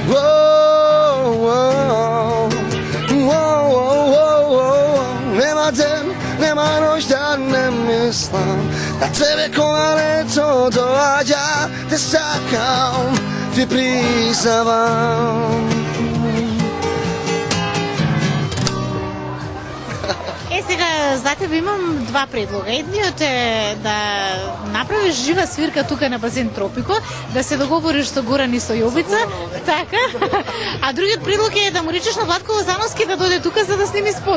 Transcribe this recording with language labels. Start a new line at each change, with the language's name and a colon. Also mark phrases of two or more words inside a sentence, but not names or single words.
Macedonian: Nema den, nema noć da ne mislim na tebe ko leto doađa, te sakam, ti priznavam. Сега, за тебе имам два предлога. Едниот е да направиш жива свирка тука на базен Тропико, да се договориш со Горан и со Јовица, така. А другиот предлог е да му речеш на Владко Лозановски да дојде тука за да сними спот.